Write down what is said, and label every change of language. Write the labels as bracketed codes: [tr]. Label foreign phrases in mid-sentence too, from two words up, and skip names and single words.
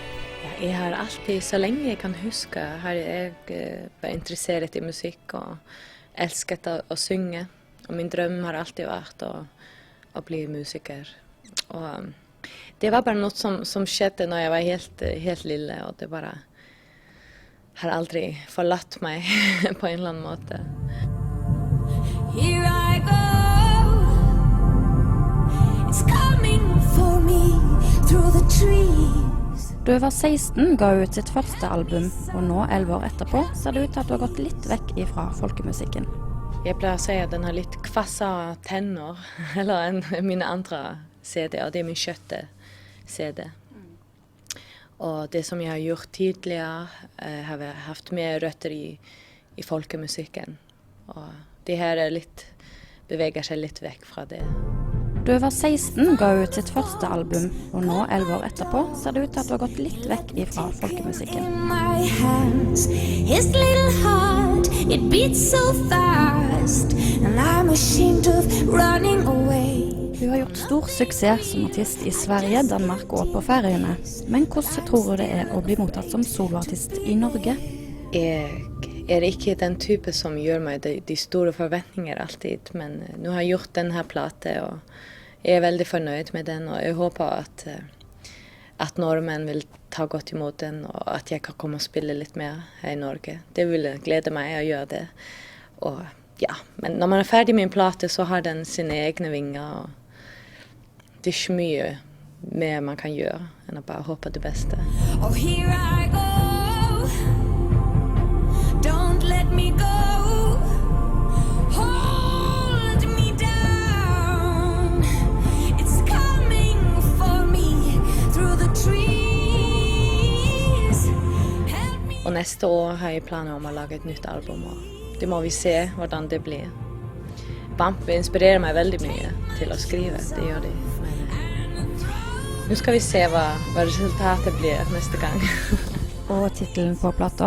[no] Jeg har alltid, så lenge jeg kan huske, har jeg vært interessert i musikk og elsket å synge. Og min drøm har alltid vært å bli musiker. Og det var bare noe som skjedde når jeg var helt lille, og det bare har aldri forlatt meg på en eller annen måte. [en] Here I go, it's coming for me through the trees. [no] Da hun var 16 ga hun ut sitt første album, og nå 11 år etterpå ser det ut til at hun har gått litt vekk ifra folkemusikken. Jeg pleier å si at den har litt kvassa tenner, eller enn mine andre CD-er, det er min kjøtte CD. Og det som jeg har gjort tidligere, har jeg haft mer røtter i folkemusikken. Og det her beveger seg litt vekk fra det. Da hun var 16 ga hun ut sitt første album, og nå 11 år etterpå ser det ut til at hun har gått litt vekk ifra folkemusikken. [en] My hands, his little heart, it beats so fast, and I'm ashamed of running away. [no] Hun har gjort stor suksess som artist i Sverige, Danmark og på Færøyene. Men hvordan tror du det er å bli mottatt som soloartist i Norge? Jeg er ikke den type som gjør meg de store forventninger alltid, men nå har jeg gjort denne plate, og jeg er veldig fornøyd med den, og jeg håper at nordmenn vil ta godt imot den, og at jeg kan komme og spille litt mer her i Norge. Det vil glede meg å gjøre det. Og ja, men når man er ferdig med en plate, så har den sine egne vinger, og det er ikke mye mer man kan gjøre enn å bare håpe det beste. [en] Oh, here I go. Don't let me go. Hold me down. It's coming for me through the trees. Help me. [no] Og neste år har jeg planer om å lage et nytt album, og det må vi se hvordan det blir. Bambi inspirerer meg veldig mye til å skrive, det gjør de. Men nå skal vi se hva resultatet blir neste gang. Og tittelen på plata?